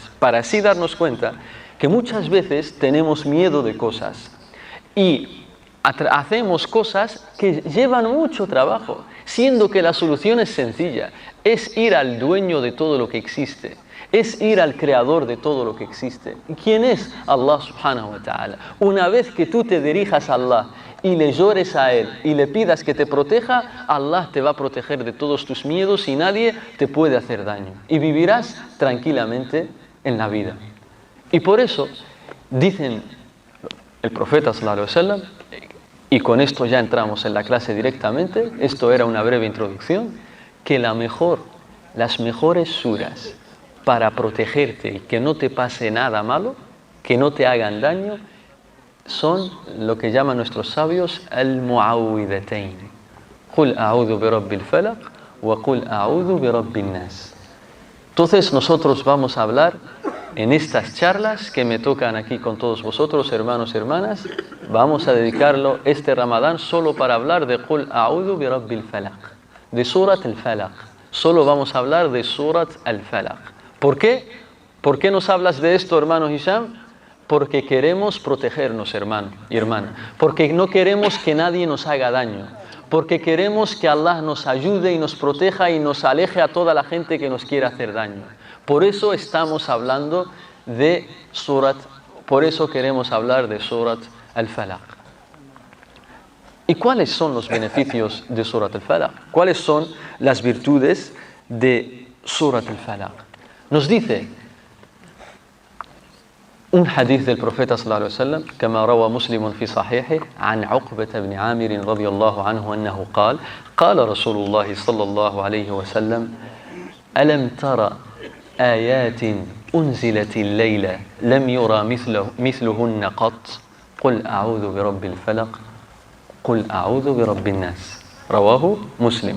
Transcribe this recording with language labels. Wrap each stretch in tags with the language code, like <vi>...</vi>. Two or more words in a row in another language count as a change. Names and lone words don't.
<es>Para así darnos cuenta que muchas veces tenemos miedo de cosas y hacemos cosas que llevan mucho trabajo, siendo que la solución es sencilla: es ir al dueño de todo lo que existe, es ir al creador de todo lo que existe. ¿Quién es?</es> <ar>الله سبحانه وتعالى.</ar> <es>Una vez que tú te dirijas a Allah y le llores a Él y le pidas que te proteja, Allah te va a proteger de todos tus miedos y nadie te puede hacer daño. Y vivirás tranquilamente en la vida. Y por eso dicen el profeta</es> <ar>صلى الله عليه وسلم,</ar> <es>y con esto ya entramos en la clase directamente, esto era una breve introducción, que las mejores suras para protegerte y que no te pase nada malo, que no te hagan daño, son lo que llaman nuestros sabios al-mu'awwidhatayn.</es> <ar>قل أعوذ برب الفلق وقل أعوذ برب الناس.</ar> <es>Entonces nosotros vamos a hablar en estas charlas que me tocan aquí con todos vosotros, hermanos y hermanas. Vamos a dedicarlo este Ramadán solo para hablar de</es> <ar>قل أعوذ برب الفلق,</ar> <es>de Surat al-Falaq. Solo vamos a hablar de Surat al-Falaq. ¿Por qué? ¿Por qué nos hablas de esto, hermano Hisham? porque queremos protegernos, hermano y hermana, porque no queremos que nadie nos haga daño, porque queremos que Allah nos ayude y nos proteja y nos aleje a toda la gente que nos quiere hacer daño. Por eso estamos hablando de por eso queremos hablar de Surat al-Falaq. ¿Y cuáles son los beneficios de Surat al-Falaq? ¿Cuáles son las virtudes de Surat al-Falaq? Nos dice un hadith del profeta</es> <ar>صلى الله عليه وسلم, كما روى مسلم في صحيحه عن عقبة بن عامر رضي الله عنه أنه قال قال رسول الله صلى الله عليه وسلم ألم تر آيات أنزلت الليلة لم يرى مثلهن قط قل أعوذ برب الفلق قل أعوذ برب الناس رواه مسلم.</ar>